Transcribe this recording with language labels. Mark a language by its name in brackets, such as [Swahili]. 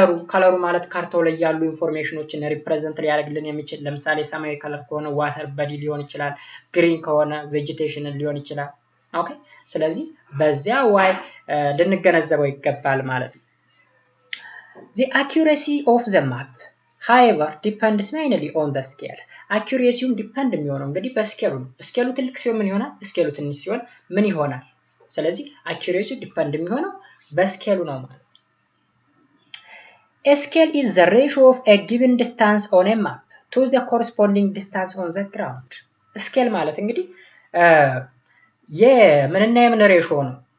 [Amharic] ከለሩ ማለት ካርታው ላይ ያሉ ኢንፎርሜሽኖችን ሪፕሬዘንት ሊያደርግልን የሚችል ለምሳሌ ሰማያዊ ከለር ከሆነ ዋተር በዲ ሊሆን ይችላል፣ ግሪን ከሆነ ቬጂቴሽን ሊሆን ይችላል። ኦኬ ስለዚህ በዚያ ዋይ ልንገነዘበው ይገባል ማለት ነው። [English] The accuracy of the map, however, depends mainly on the scale. accuracy depend [Amharic] የሚሆነው እንግዲህ በስኬሉ ነው። ስኬሉ ትልቅ ሲሆን ምን ይሆናል? ስኬሉ ትንሽ ሲሆን ምን ይሆናል? ስለዚህ accuracy ዲፔንድ የሚሆነው በስኬሉ ነው ማለት። [English] A scale is the ratio of a given distance on a map to the corresponding distance on the ground. [Amharic] ስኬል ማለት እንግዲህ የምንና የምን ሬሾ ነው?